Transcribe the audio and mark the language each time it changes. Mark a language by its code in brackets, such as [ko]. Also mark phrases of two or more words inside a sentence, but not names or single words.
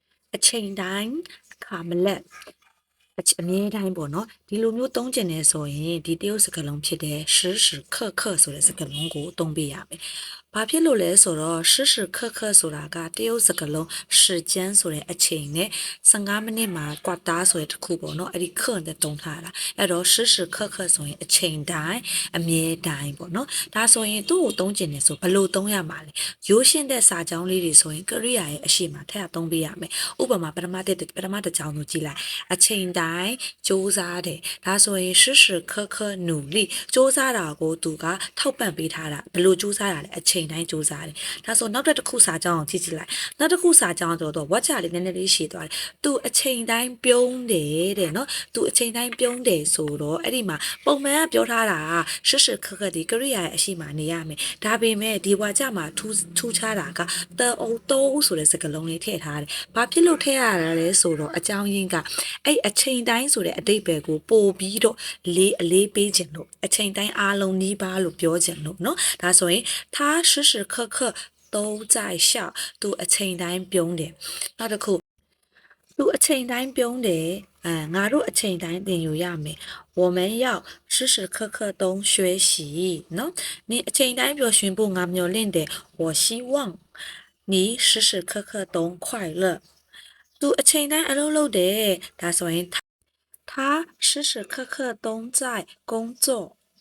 [my] အချိန်တိုင်းအခါမလက်အမြဲတိုင်းပေါ့နော်ဒီလိုမျိုးသုံးကျင်နေဆိုရင်ဒီတရုတ်စကားလုံးဖြစ်တဲ့ [zh] 时时刻刻 [my] ဆိုတဲ့စကားလုံးကိုသုံးပေးရမယ်။ဘာဖြစ်လို့လဲဆိုတော့ [zh] 时时刻刻 [my] ဆိုတာကတရုတ်စကားလုံး [zh] 时间 [my] ဆိုတဲ့အချိန်နဲ့15မိနစ်မှာကွာတာဆိုတဲ့တစ်ခုပေါ့နော်အဲ့ဒီခန့်တဲ့သုံးထားတာအဲ့တော့ [zh] 时时刻刻 [my] ဆိုရင်အချိန်တိုင်းအ မြဲတိုင်းပေါ့နော်ဒါဆိုရင်သူ့ကိုသုံးကျင်နေဆိုဘယ်လိုသုံးရမှာလဲရိုးရှင်းတဲ့စာကြောင်းလေးတွေဆိုရင်ကရိယာရဲ့အရှိမထည့်သုံးပေးရမယ်ဥပမာပထမတစ်ကြောင်းကိုကြည့်လိုက်အချိန်တိုင်းစူးစားတယ်ဒါဆိုရင် [zh] 时时刻刻努力 [my] စူးစားတာကိုသူကထောက်ပံ့ ပေးထားတာဘယ်လိုစူးစားတာလဲအချိန်တိုင်းစူးစားတယ်ဒါဆိုနောက်တစ်ခုစာကြောင်းကိုကြည့်လိုက်နောက်တစ်ခုစာကြောင်းတော့ဝါချလေးနည်းနည်းလေးရှည်သွားတယ်သူအချိန်တိုင်းပြုံးတယ်တဲ့နော်သူအချိန်တိုင်းပြုံးတယ်ဆိုတော့ အဲ့ဒီမှာပုံမှန်ကပြောထားတာရှစ်ရှစ်ခက်ခက်ဒီကရိယာရဲ့အရှိမနေရမယ်ဒါပေမဲ့ဒီဝါချမှာထူးခြားတာကတအုံတိုးဆိုတဲ့စကားလုံးလေးထည့်ထားတယ် ဘာဖြစ်လို့ထည့်ရတာလဲဆိုတော့အကြောင်းရင်းကအဲ့အချိန်တိုင်းဆိုတဲ့အတိတ်ပဲကိုပို့ပြီးတော့အလေးပေးခြင်း လို့အချိန်တိုင်းအားလုံးနီးပါးလို့ပြောခြင်းလို့เนาะဒါဆိုရင် [zh] 他时时刻刻都在笑 [my] သူအချိန်တိုင်းပြုံးတယ်နောက်တစ်ခုသူအချိန်တိုင်းပြုံးတယ်ငါတို့အချိန်တိုင်းသင်ယူရမယ် [zh] 我们要时时刻刻都学习 [my] เนาะ你အချိန်တိုင်းပျော်ရွှင်ဖို့ငါမျှော်လင့်တယ် [zh] 我希望你时时刻刻都快乐 [my] သူအချိန်တိုင်းအလုပ်လုပ်တယ်ဒါဆိုရင် [zh] 他时时刻刻都在工作